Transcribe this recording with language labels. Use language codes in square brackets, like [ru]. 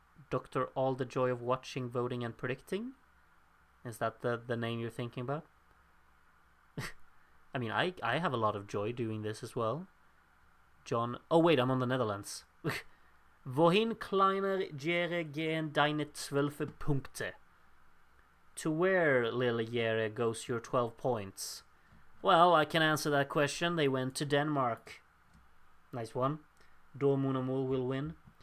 [en] Dr. All the Joy of Watching, Voting and Predicting? Is that the name you're thinking about? I mean, I have a lot of joy doing this as well. John... Oh, wait, I'm on the Netherlands. [de] Wohin kleiner Jere gehen deine 12 Punkte? [en] To where, little Jere, goes your 12 points? Well, I can answer that question. They went to Denmark. Nice one. Dormunamul will win.